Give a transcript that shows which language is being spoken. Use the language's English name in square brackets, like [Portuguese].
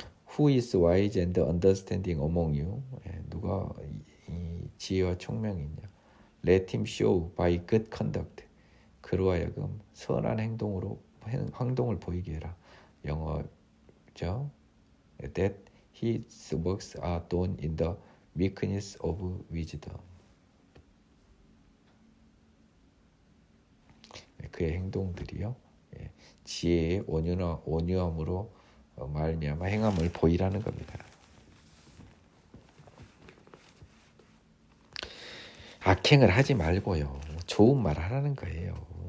[English] Who is wise and understanding among you? [Korean] 누가 이 지혜와 총명이 있냐? [English] Let him show by good conduct. [Korean] 그로 하여금 선한 행동을 보이게 해라. 영어죠. [English] That his works are done in the meekness of wisdom. [Korean] 그의 행동들이요, 지혜의 온유함으로 말미암아 행함을 보이라는 겁니다. 악행을 하지 말고요, 좋은 말 하라는 거예요.